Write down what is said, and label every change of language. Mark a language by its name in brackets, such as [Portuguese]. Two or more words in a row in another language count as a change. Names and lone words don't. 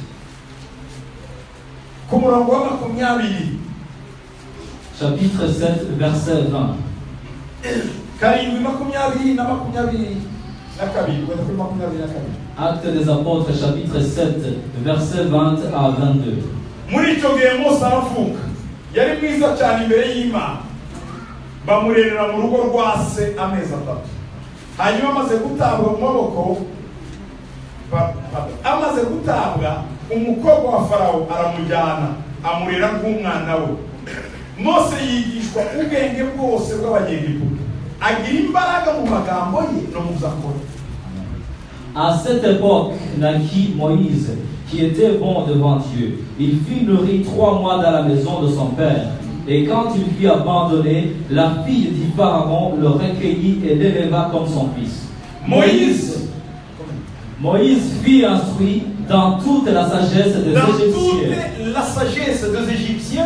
[French] Chapitre 7, verset 20. Actes des Apôtres, chapitre 7, verset 20 à 22. [Kinyarwanda] bamurerera mu rugo rwa se amezi 3. Hanyuma amaze gutabwa mu maboko amaze gutabwa umukobwa wa Farawo aramujyana amurera nk'umwana we. Mose yigishwa ubwenge bwose bw'abanyegiputa agira imbaraga mu magambo ye no mu zakora. [French] À cette époque naquit Moïse, qui était bon devant Dieu. Il fut nourri 3 mois dans la maison de son père. Et quand il fut abandonné, la fille du Pharaon le recueillit et l'éleva comme son fils. Moïse fut instruit dans toute la sagesse des Égyptiens.